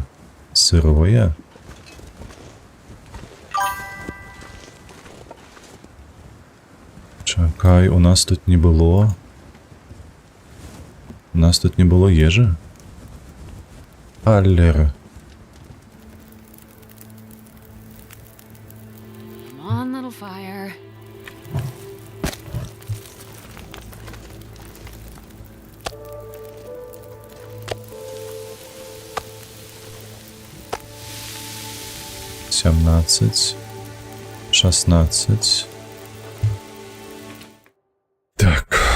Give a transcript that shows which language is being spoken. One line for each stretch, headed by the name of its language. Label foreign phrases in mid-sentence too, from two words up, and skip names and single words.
Belarusian: Сырое? Чакай, у нас тут не было... У нас тут не было ежы? Лера.
English: Come on, little fire.
Russian: Семнадцать.
Belarusian: 16. Так.